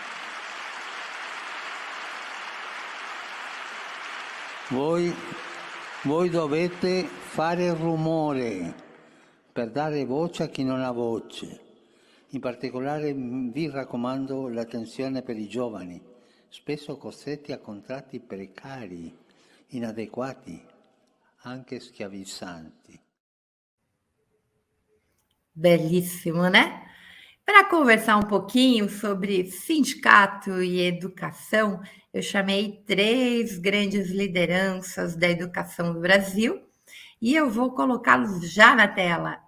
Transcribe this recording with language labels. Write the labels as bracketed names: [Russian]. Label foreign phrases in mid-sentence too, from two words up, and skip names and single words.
[Italian] Voi dovete fare rumore per dare voce a chi non ha voce. In particolare vi raccomando l'attenzione per i giovani, spesso costretti a contratti precari, inadeguati, anche schiavizzanti. [Portuguese] Belíssimo, né? Para conversar um pouquinho sobre sindicato e educação, eu chamei 3 grandes lideranças da educação do Brasil e eu vou colocá-los já na tela.